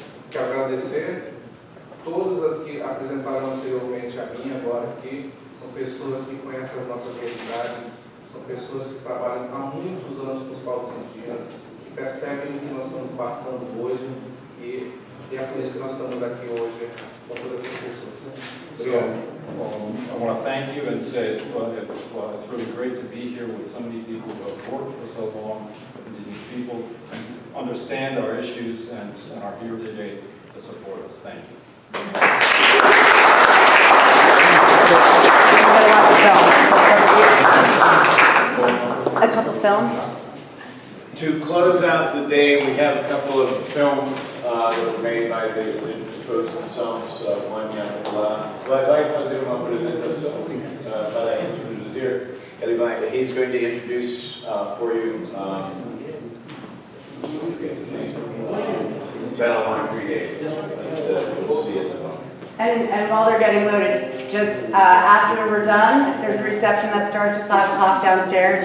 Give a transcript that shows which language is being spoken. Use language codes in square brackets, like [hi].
[pt] Quero agradecer todas as que apresentaram anteriormente a mim, agora aqui, são pessoas que conhecem as nossas realidades, são pessoas que trabalham há muitos anos com os povos indígenas, que percebem o que nós estamos passando hoje e é por isso que nós estamos aqui hoje com todas essas pessoas. Obrigado. [en] I want to thank you and say it's really great to be here with so many people who have worked for so long with indigenous peoples, and understand our issues and are here today to support us. Thank you. A couple films. To close out the day, we have a couple of films that were made by the indigenous folks themselves. [pt] One, vai fazer uma apresentação para introduzir. [en] He's going to introduce for you Battle on 3 days. We'll see it tomorrow. And while they're getting loaded, just after we're done, there's a reception that starts at 5 o'clock downstairs.